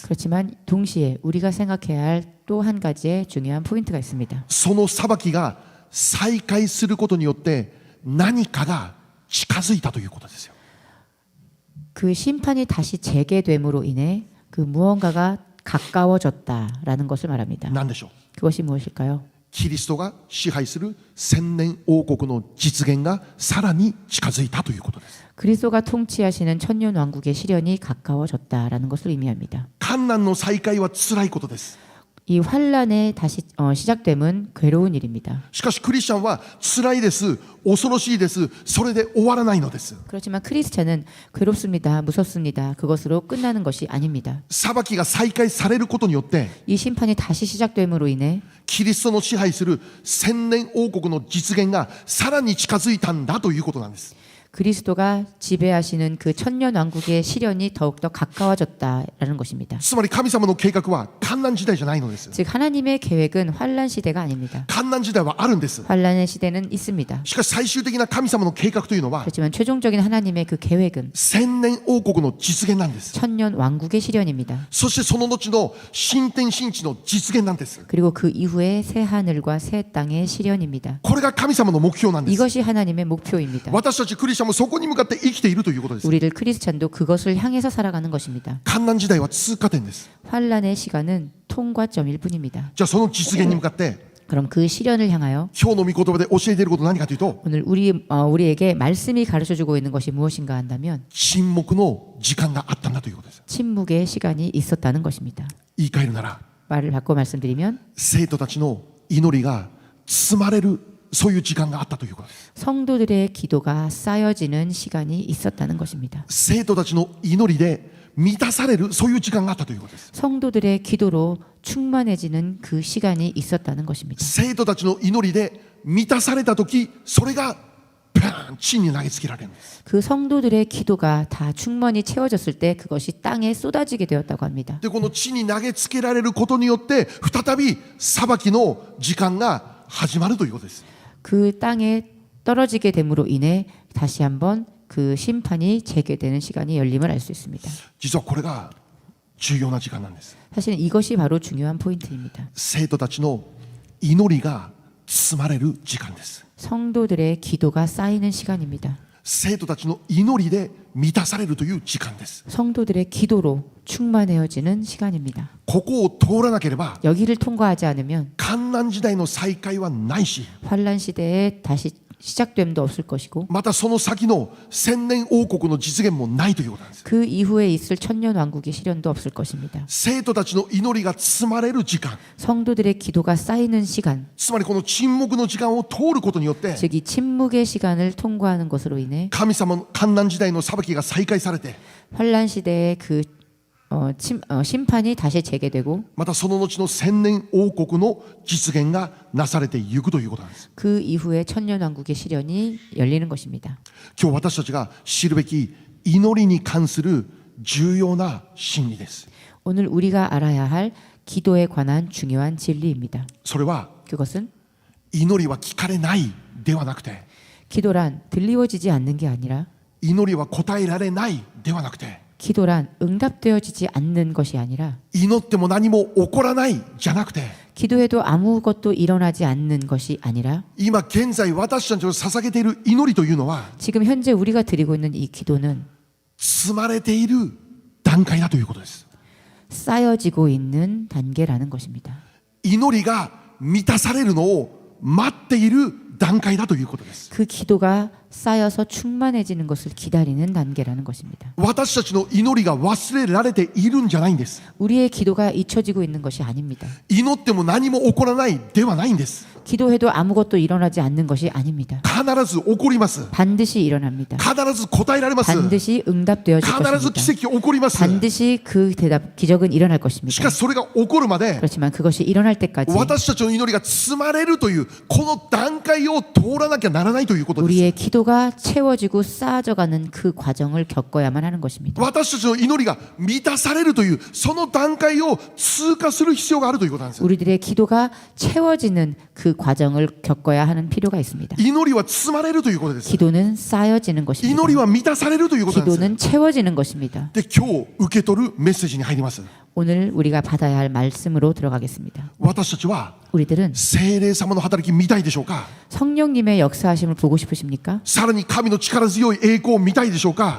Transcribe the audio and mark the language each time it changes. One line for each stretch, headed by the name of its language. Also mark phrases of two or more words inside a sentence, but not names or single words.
Korean: 그렇지만 동시에 우리가 생각해야 할 또 한 가지의 중요한 포인트가 있습니다.
Japanese: その裁きが再開することによって何かが近づいたということですよ。
Korean: 그 심판이 다시 재개됨으로 인해 그 무언가가 가까워졌다라는 것을 말합니다.
Japanese: 何でしょう。
Korean: 그것이 무엇일까요?
Japanese: キリストが支配する千年王国の実現がさらに近づいたということです。
Korean: 그리스도가 통치하시는 천년 왕국의 실현이 가까워졌다라는 것을 의미합니다.
Japanese: 患難の再開は辛いことです。
Korean: 이 환란의 다시 시작됨은 괴로운 일입니다.
Japanese: しかしクリスチャンは辛いです、恐ろしいです、それで終わらないのです。
Korean: 그렇지만 크리스찬은 괴롭습니다, 무섭습니다. 그것으로 끝나는 것이 아닙니다.
Japanese: 裁きが再開されることによって
Korean: 이 심판이 다시 시작됨으로 인해
Japanese: キリストの支配する千年王国の実現がさらに近づいたんだということなんです。
Korean: 그리스도가 지배하시는 그 천년 왕국의 실현이 더욱더 가까워졌다라는 것입니다.
Japanese: つまり神様の計画は患難時代じゃないのです。
Korean: 즉 하나님의 계획은 환란 시대가 아닙니다.
Japanese: 患難時代はあるんです。
Korean: 환란의 시대는 있습니다.
Japanese: しかし最終的な神様の計画というのは
Korean: 그렇지만 최종적인 하나님의 그 계획은
Japanese: 千年王国の実現なんです。
Korean: 천년 왕국의 실현입니다.
Japanese: そしてその後の新天新地の実現なんです。
Korean: 그리고 그 이후에 새 하늘과 새 땅의 실현입니다.
Japanese: これが神様の目標なんです。
Korean: 이것이 하나님의 목표입니다.
Japanese: 私たちクリスチャンもそこに向かって生きているということです。
Korean: 우리를 크리스찬도 그것을 향해서 살아가는 것입니다.
Japanese: 患難時代は通過点です。
Korean: 환란의 시간은 통과점일 뿐입니다.
Japanese: じゃあその実現に向かって
Korean: 그럼 그 실현을 향하여
Japanese: 今日の御言葉で教えていることは何かというと
Korean: 오늘 우리에게 말씀이 가르쳐주고 있는 것이 무엇인가 한다면
Japanese: 沈黙の時間があったんだということです。
Korean: 침묵의 시간이 있었다는 것입니다.
Japanese: 言い換えるなら
Korean: 말을 바꿔 말씀드리면
Japanese: 生徒たちの祈りが包まれるそういう時間があったということです。
Korean: 성도들의 기도가 쌓여지는 시간이 있었다는 것입니다.
Japanese: 生徒たちの祈りで満たされるそういう時間があったということです。
Korean: 성도들의 기도로 충만해지는 그 시간이 있었다는 것입니다.
Japanese: 生徒たちの祈りで満たされた時それがパン地に投げつけられるんです。
Korean: 그 성도들의 기도가 다 충만히 채워졌을 때 그것이 땅에 쏟아지게 되었다고 합니다.
Japanese: でこの地に投げつけられることによって再び裁きの時間が始まるということです。
Korean: 그 땅에 떨어지게 됨으로 인해 다시 한번 그 심판이 재개되는 시간이 열림을 알 수 있습니다.
Japanese: 実はこれが重要な時間なんです。
Korean: 사실은 이것이 바로 중요한 포인트입니다.
Japanese: 生徒たちの祈りが包まれる時間です。
Korean: 성도들의 기도가 쌓이는 시간입니다.
Japanese: 生徒たちの祈りで満たされるという時間です。
Korean: 성도들의 기도로 충만해지는 시간입니다.
Japanese: ここを通らなければ
Korean: 여기를 통과하지 않으면
Japanese: 患難時代の再開はないし
Korean: 환란 시대에 다시 시작됨도 없을 것이고
Japanese: またその先の千年王国の実現もないということなんです。
Korean: 그 이후에 있을 천년 왕국의 실현도 없을 것입니다.
Japanese: 生徒たちの祈りが包まれる時間
Korean: 성도들의 기도가 쌓이는 시간,
Japanese: つまりこの沈黙の時間を通ることによって
Korean: 즉 이 침묵의 시간을 통과하는 것으로 인해
Japanese: 神様の患難時代の裁きが再開されて
Korean: 환란 시대의 그 심판이 다시 재개되고
Japanese: またその後の千年王国の実現がなされていくということなんです。
Korean: 그 이후에 천년 왕국의 실현이 열리는 것입니다.
Japanese: 今日私たちが知るべき祈りに関する重要な真理です。
Korean: 오늘 우리가 알아야 할 기도에 관한 중요한 진리입니다.
Japanese: それは
Korean: 그것은
Japanese: 祈りは聞かれないではなくて
Korean: 기도란 들리워지지 않는 게 아니라
Japanese: 祈りは答えられないではなくて
Korean: 기도란 응답되어지지 않는 것이 아니라
Japanese: 祈っても何も起こらないじゃなくて
Korean: 기도해도 아무것도 일어나지 않는 것이 아니라
Japanese: 今現在私たちの捧げている祈りというのは
Korean: 지금 현재 우리가 드리고 있는 이 기도는
Japanese: 積まれている段階だということです。
Korean: 쌓여지고 있는 단계라는 것입니다.
Japanese: 祈りが満たされるのを待っている段階だということです。
Korean: 그 기도가 쌓여서 충만해지는 것을 기다리는 단계라는 것입니다.
Japanese: 私たちの祈りが忘れられているんじゃないんです。
Korean: 우리의 기도가 잊혀지고 있는 것이 아닙니다.
Japanese: 祈っても何も起こらないではないんです。
Korean: 기도해도 아무것도 일어나지 않는 것이 아닙니다.
Japanese: 必ず起こります。
Korean: 반드시 일어납니다.
Japanese: 必ず答えられます。
Korean: 반드시 응답되어질
Japanese: 必ず
Korean: 것입니다.
Japanese: 奇跡起こります。
Korean: 반드시 그 대답, 기적은 일어날
Japanese: し
Korean: 것입니다.
Japanese: かしそれが起こるまで
Korean: 그렇지만 그것이 일어날 때까지
Japanese: 私たちの祈りが積まれるというこの段階を通らなきゃならないということです。
Korean: 우리의 기도가 채워지고 쌓아져가는 그 과정을 겪어야만 하는 것입니다.
Japanese: 私たちの祈りが満たされるというその段階を通過する必要があるということなんです。
Korean: 우리들의 기도가 채워지는 그 과정을 겪어야 하는 필요가 있습니다.
Japanese: 祈りは積まれるということです。
Korean: 기도는 쌓여지는
Japanese: 祈
Korean: 것입니다.
Japanese: りは満たされるということなんです。
Korean: 기도는 채워지는 것입니다.
Japanese: で今日受け取るメッセージに入ります。
Korean: 오늘 우리가 받아야 할 말씀으로 들어가겠습니다.
Japanese: 私たちは
Korean: 우리들은
Japanese: 聖霊様の働き見たいでしょうか。
Korean: 성령님의 역사하심을 보고 싶으십니까?
Japanese: さらに神の力強い栄光を見たいでしょうか。